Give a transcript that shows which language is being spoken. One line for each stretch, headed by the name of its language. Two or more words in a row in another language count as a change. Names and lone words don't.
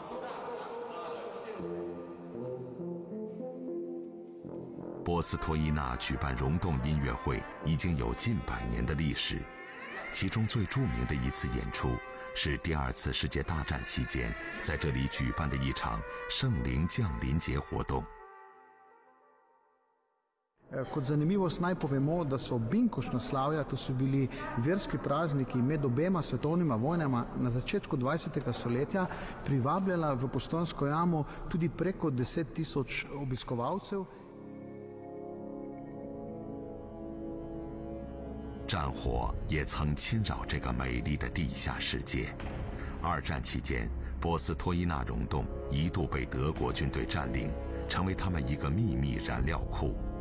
Chinese: 波斯托伊纳举办溶洞音乐会已经有近100年的历史，其中最著名的一次演出是第2次世界大战期间在这里举办的一场圣灵降临节活动。
Slovenian: Kot zanimivost naj povemo, da so binkoštnoslavja, to so bili verski prazniki med obema svetovnima vojnama na začetku 20. stoletja, privabljala v Postojnsko jamo tudi preko 10.000 obiskovalcev.
Chinese: 战火也曾侵扰这个美丽的地下世界。2战期间，波斯托伊纳溶洞一度被德国军队占领，成为他们一个秘密燃料库。